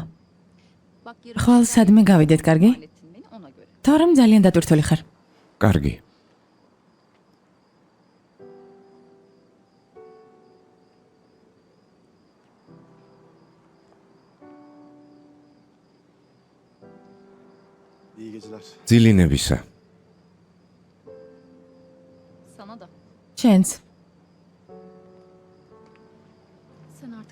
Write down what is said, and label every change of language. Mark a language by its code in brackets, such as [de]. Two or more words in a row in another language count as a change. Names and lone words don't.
[tr] Bak [ka] ხვალ სადმე გავიდეთ, კარგი? [tr] hallettin beni ona göre. [ka] თორემ ძალიან დატვირთული ხარ. კარგი. [tr] İyi geceler. [ka] ძილინებისა. [tr] Sana da. [ka] შენც. [tr] Sen artık